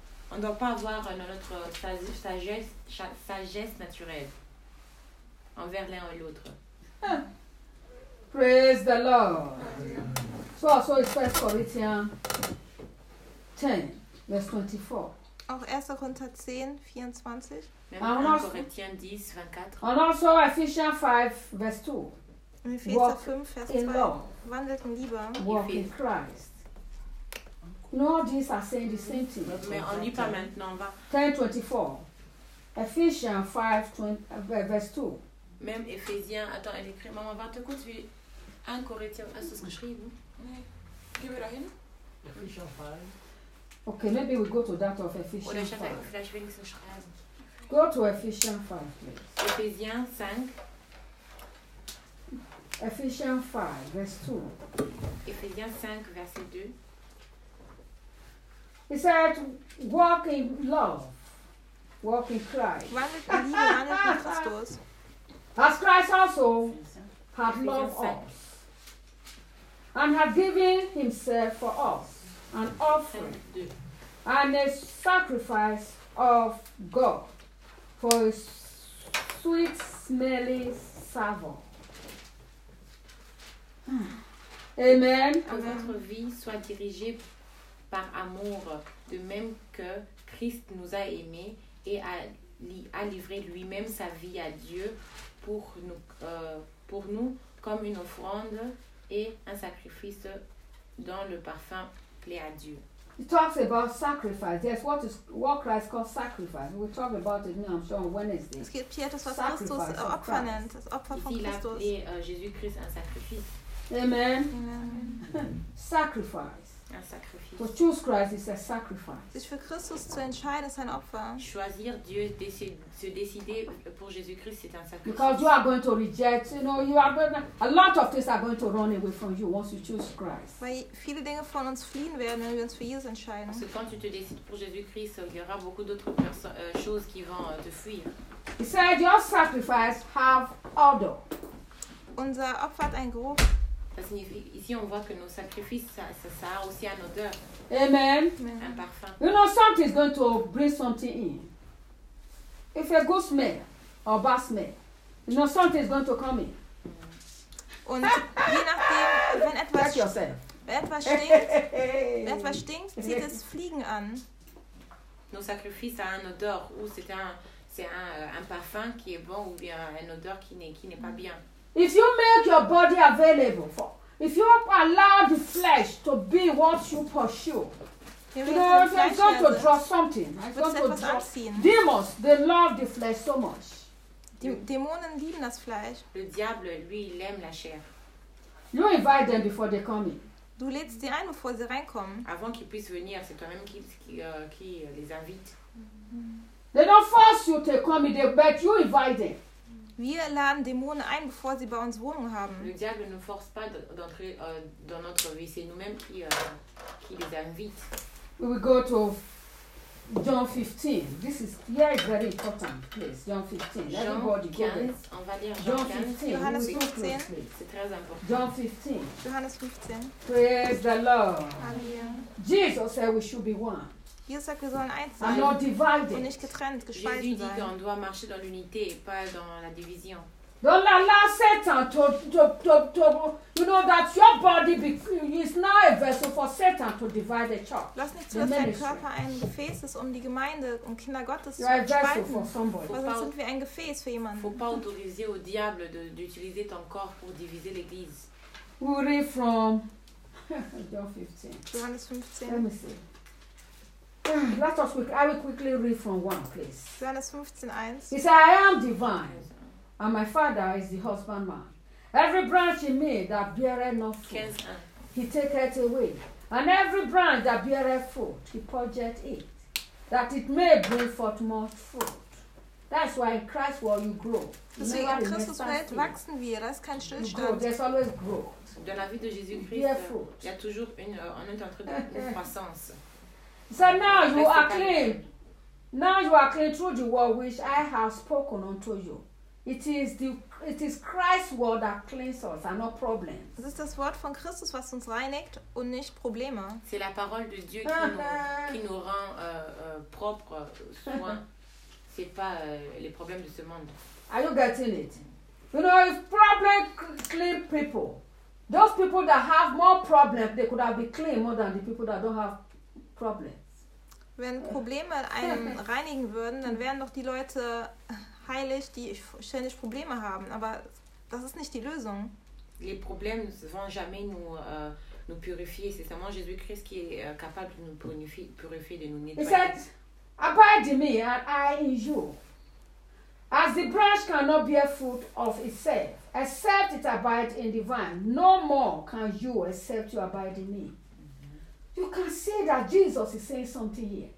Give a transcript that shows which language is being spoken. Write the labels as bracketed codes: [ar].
[fr] On doit pas avoir notre sagesse naturelle envers l'un et l'autre. [en] Praise the Lord. So it's 1 Corinthians 10, verse 24. [de] Auch 1 Corinthians 10, 24. [en] And also Ephesians 5, verse 2. Walk 5, verse in 2. Love. [de] Wandelt in Liebe. [en] Walk in Christ. No, these are saying the same thing. [fr] Mais on lit pas maintenant, va. [en] 10:24. Ephesians 5, 20, verse 2. [fr] Même Ephésiens, attends, elle écrit, maman, va te couper. 1 Corinthians, est-ce que je crie, vous? [en] Okay, maybe we go to that of Ephesians 5. Go to Ephesians 5, please. Ephesians 5. Ephesians 5, verse 2. Ephesians 5, verse 2. It said, walk in love. Walk in Christ. As Christ also had love us. And have given himself for us an offering and a sacrifice of God for a sweet smelling savour. Amen. [fr] Que votre vie soit dirigée par amour, de même que Christ nous a aimés et a livré lui-même sa vie à Dieu pour nous comme une offrande et un sacrifice dont le parfum plaît à Dieu. [en] He talks about sacrifice. Yes, what Christ calls sacrifice. We'll talk about it now, I'm sure, on Wednesday. [de] Es gibt hier das, was Christus Opfer nennt, das Opfer von Christus. [fr] Et Jésus-Christ un sacrifice. Amen. Amen. [en] Sacrifice. [fr] Un sacrifice. [en] To choose Christ is a sacrifice. [de] Sich für Christus zu entscheiden, ist ein Opfer. [fr] Choisir Dieu, se décider pour Jésus-Christ, c'est un sacrifice. [en] Because you are going to reject, you know, you are going to, a lot of things are going to run away from you once you choose Christ. [de] Weil viele Dinge von uns fliehen werden, wenn wir uns für Jesus entscheiden. [fr] Parce que quand tu te décides pour Jésus-Christ, il y aura beaucoup d'autres choses qui vont te fuir. [en] He said, your sacrifice have odor. [de] Unser Opfer hat einen Geruch. [fr] Ça signifie, ici on voit que nos sacrifices ça a aussi une odeur. Amen. Un parfum. [en] You know something is going to bring something in. If a good smell or bad smell, you know something is going to come in. [de] Und je nachdem, wenn etwas stinkt, zieht es Fliegen an. [fr] Nos sacrifices a une odeur ou c'est un parfum qui est bon ou bien une odeur qui n'est pas bien. [en] If you make your body available for, if you allow the flesh to be what you pursue, you know, it's going to draw something. It's going to draw. Demons, they love the flesh so much. [de] Dämonen lieben das Fleisch. [fr] Le diable, lui, il aime la chair. [en] You invite them before they come in. [de] Du lädst sie ein, bevor sie reinkommen. [fr] Avant qu'ils puissent venir, c'est toi-même qui les invite. [en] They don't force you to come in, but you invite them. [de] Wir laden Dämonen ein, bevor sie bei uns Wohnung haben. [fr] Le diable ne force pas d'entrer dans notre vie, c'est nous-mêmes qui les invite. [en] We will go to John 15. This is very important place. John 15. 15. Everybody go. [fr] On va lire John 15. [de] Johannes 15. [fr] C'est très important. [en] John 15. [de] Johannes 15. [en] Praise the Lord. Amen. Jesus said we should be one. [de] Jesus sagt, wir sollen eins sein und nicht getrennt, gespalten [fr] Jésus dit [de] sein. [fr] Qu'on doit marcher dans l'unité et pas dans la division. [en] Don't allow Satan to you know that your body is now a vessel for Satan to divide the church. [de] Lass nicht zu, dass dein Körper ein Gefäß ist, um die Gemeinde und Kinder Gottes zu spalten. Was sind wir ein Gefäß für jemanden? [fr] Faut pas autoriser au diable d'utiliser ton corps pour diviser l'église. [en] We read from John 15. [de] Johannes 15. [en] Let me see. Let us quick. I will quickly read from one place. [de] Johannes 15:1. [en] He said, "I am the vine, and my Father is the husbandman. Every branch in me that beareth not fruit, 15. He taketh away. And every branch that beareth fruit, he purgeth it, that it may bring forth more fruit. That's why in Christ will you grow. [de] Deswegen in Christus Welt wachsen wir. Das ist kein Stillstand. [en] You grow. There's always growth. [fr] De la vie de Jésus-Christ, il y a toujours une croissance." [en] So now you are clean. Now you are clean through the word which I have spoken unto you. It is Christ's word that cleans us and not problems. [de] Das ist das Wort von Christus, was uns reinigt und nicht Probleme. [fr] C'est la parole de Dieu qui nous rend propre, soin. C'est pas les problèmes de ce monde. [en] Are you getting it? You know, if problem clean people, those people that have more problems, they could have been clean more than the people that don't have problems. [de] Wenn Probleme einen reinigen würden, dann wären doch die Leute heilig, die ständig Probleme haben. Aber das ist nicht die Lösung. [fr] Les problèmes ne vont jamais nous purifier. C'est seulement Jésus-Christ qui est capable de nous purifier, de nous nettoyer. [en] He said, "Abide in me, and I in you. As the branch cannot bear fruit of itself, except it abide in the vine, no more can you except you abide in me." You can see that Jesus is saying something here.